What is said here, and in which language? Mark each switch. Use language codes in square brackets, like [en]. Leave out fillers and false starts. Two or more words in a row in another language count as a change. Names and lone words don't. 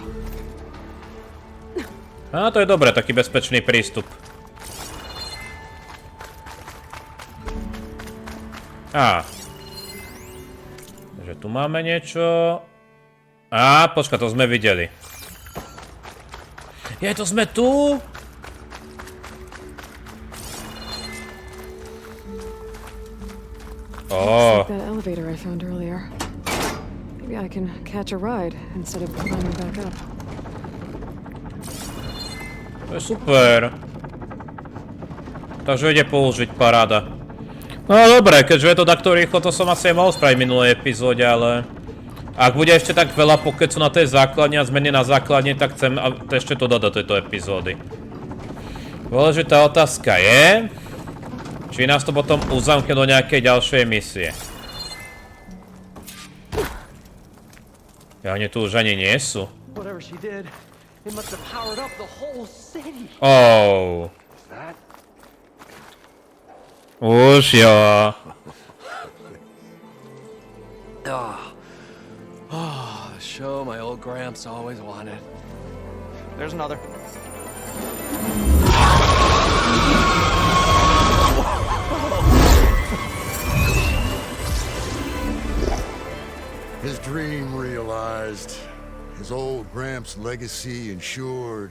[sk] To je dobré, taký bezpečný prístup. Takže tu máme niečo. Počka, to sme videli. To sme tu? [en] Like that elevator I found earlier. Maybe I can catch a ride instead of climbing back up. [sk] To je super. Takže ide použiť, paráda. No dobre, keďže je to takto rýchlo, to som asi aj mohol spraviť v minulej epizóde, ale... Ak bude ešte tak veľa pokecu na tej základni a zmeny na základni, tak chcem ešte to dodať do tejto epizódy. Dôležitá otázka je... Či nás to potom uzamkne do nejakej ďalšej misie. Oni tu už ani nie sú. Už jo. [en] Show my old Gramps always wanted. There's another. His dream realized, his old Gramps' legacy ensured.